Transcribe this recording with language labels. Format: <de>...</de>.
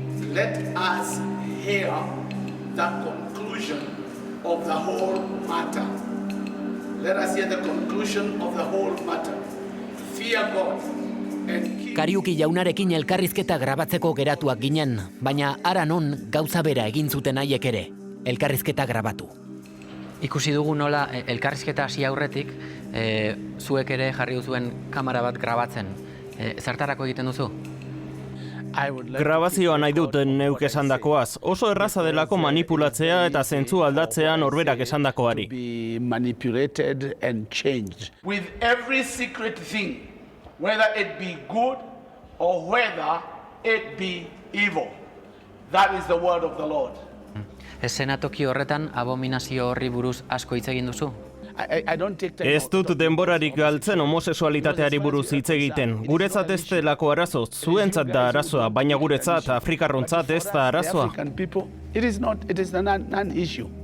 <en>Let us hear the conclusion of the whole matter. Let us hear the conclusion of the whole matter. Fear God and keep...</en> <eu>Kariuki jaunarekin elkarrizketa grabatzeko geratuak ginen, baina hara non gauza bera egin zuten haiek ere, elkarrizketa grabatu. Ikusi dugu nola elkarrizketa hasi aurretik, zuek ere jarri duzuen kamera bat grabatzen. Zertarako egiten duzu? Grabazioa nahi dut neuk esandakoaz, oso erraza delako manipulatzea eta zentzu aldatzea norberak esandakoari.</eu> <en>Be manipulated and changed. With every secret thing, whether it be good or whether it be evil. That is the word of the Lord.</en> <eu>Eszenatoki horretan abominazio horri buruz asko hitz egin duzu?</eu> <en>I don't take time.</en> <eu>Ez dut denborarik galtzen homosexualitateari buruz hitz egiten. Guretzat ez delako arazo, zuentzat da arazoa, baina guretzat, Afrikarrontzat ez da arazoa.</eu> <en>African people, it is a non-issue.</en>